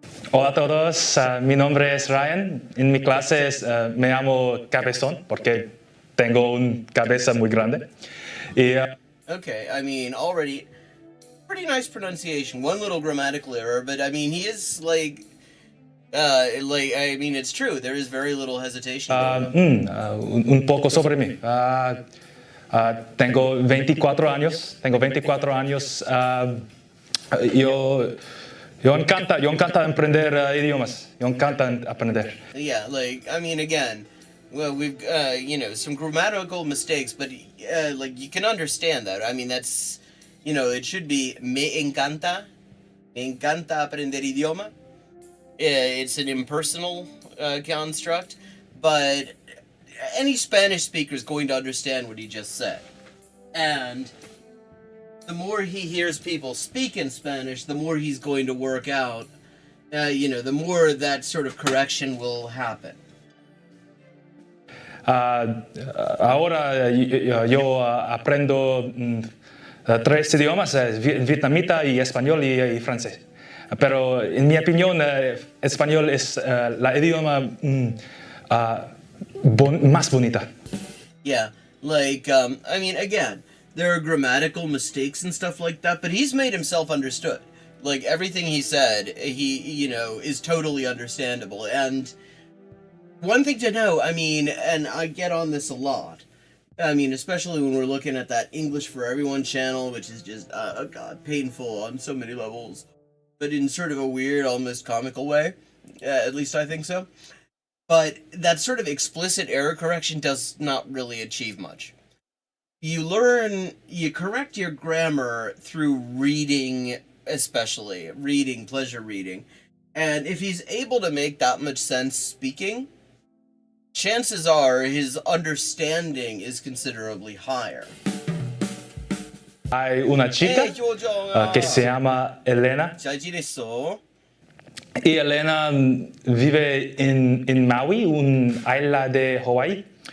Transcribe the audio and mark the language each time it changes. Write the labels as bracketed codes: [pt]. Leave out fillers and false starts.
[es] Hola a todos, mi nombre es Ryan. En mi clase me llamo Cabezón porque tengo una cabeza muy grande. Y, [en] Okay, I mean, already pretty nice pronunciation. One little grammatical error, but I mean, he is I mean, it's true. There is very little hesitation. [es] un poco sobre mí. Tengo 24 años. Yo encanta aprender idiomas. Yo encanta aprender. [en] Yeah, I mean, again, well, we've some grammatical mistakes, but you can understand that. I mean, that's it should be [es] me encanta aprender idioma. [en] It's an impersonal construct, but any Spanish speaker is going to understand what he just said. And the more he hears people speak in Spanish, the more he's going to work out, the more that sort of correction will happen. [es] Ahora yo aprendo 3 idiomas, vietnamita y español y francés. Pero en mi opinión, español es la idioma más bonita. [en] Yeah, like, I mean, again, there are grammatical mistakes and stuff like that, but he's made himself understood. Like, everything he said, is totally understandable. And one thing to know, I mean, and I get on this a lot, I mean, especially when we're looking at that English for Everyone channel, which is just, God, painful on so many levels, but in sort of a weird, almost comical way. At least I think so. But that sort of explicit error correction does not really achieve much. You correct your grammar through reading, especially reading, pleasure reading. And if he's able to make that much sense speaking, chances are his understanding is considerably higher. [es] Hay una chica que se llama Elena. [ko] 잘 지냈어? [es] Y Elena vive en Maui, una isla de Hawái.